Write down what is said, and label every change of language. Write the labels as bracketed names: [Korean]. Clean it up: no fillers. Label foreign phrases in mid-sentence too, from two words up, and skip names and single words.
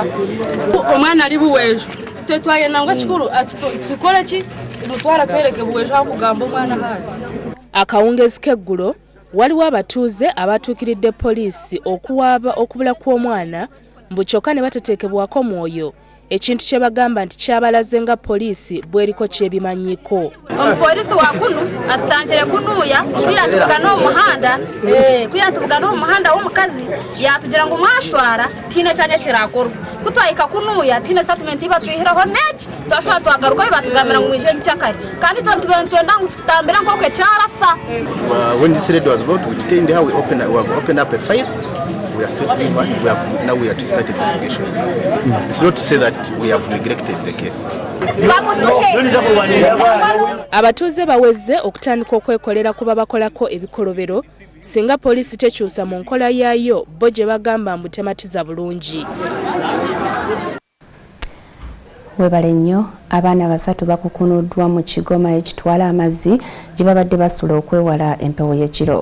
[Ganda] omwana ali buweejo tetwaye nangwa kikulu tukole ki mutwala tereke buweejo akugamba omwana hali. Akawungezi k'eggulo waliwo abatuuze abatuukiridde poliisi okuwaaba okubula kw'omwana mbu kyokka ne batateekebwako mwoyo ekintu kye bagamba nti kyabalaze nga poliisi bweriko kyebimanyiko. [Nyankole] Omupoliisi wa kunu atutangire kunuuya ibi yatuvugana omuhanda kuyatuvugana omuhanda w'omukazi yatugira ngu mwashwara tiine kyanya kirakorwa kutwahika kunuuya tiine settlement ibatwihiraho neki twashobora twagaruka bibatugambira ngu mwije nkyakare kandi twenda ngu tutambira nk'okwe ekyarasa. [English] When this lady was brought, we detained her, we have opened up a file. We are still doing what we have to start investigation. It's not to say that we have neglected the case. [Ganda] Abatuuze baweze okutandika okwekolera kuba bakolako ebikolobero singa poliisi tekyusa mu nkola yaayo bo gye bagamba mbu tematiza bulungi. Webale nnyo abaana 3 bakukunuddwa mu kigoma ekitwala amazzi gye babadde basula okwewala empewo y'ekiro.